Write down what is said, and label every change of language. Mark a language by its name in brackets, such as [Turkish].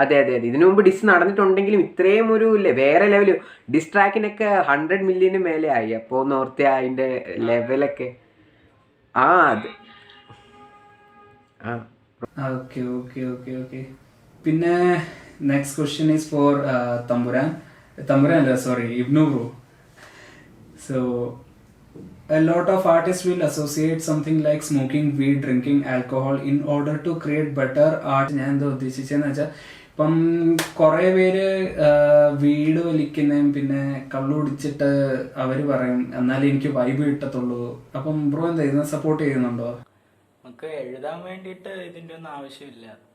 [Malayalam] അതെ, ഇതിനു മുമ്പ് ഡിസ് നടന്നിട്ടുണ്ടെങ്കിലും ഇത്രയും ഒരു വേറെ ലെവല് ഡിസ് ട്രാക്കിനൊക്കെ 100 മില്യന് മേലെ ആയി. അപ്പോൾ നോർത്ത് അതിന്റെ ലെവലൊക്കെ അത് ഓക്കെ. പിന്നെ [English] next question is for Thampuran [Malayalam] അല്ല, [English] Sorry, Ibnu bro. So a lot of artists will associate something like smoking weed, drinking alcohol in order to create better art. [Malayalam] ഞാൻ എന്താ ഉദ്ദേശിച്ചെന്ന് വെച്ചാൽ ഇപ്പം കുറെ പേര് വീട് വലിക്കുന്നതും പിന്നെ കള്ളു കുടിച്ചിട്ട് അവര് പറയും എന്നാലേ എനിക്ക് വൈബ് കിട്ടത്തുള്ളൂ. അപ്പം ബ്രോ എന്താ ഇതിനെ സപ്പോർട്ട് ചെയ്യുന്നുണ്ടോ? നമുക്ക് എഴുതാൻ വേണ്ടിയിട്ട് ഇതിന്റെ ഒന്നും ആവശ്യമില്ല.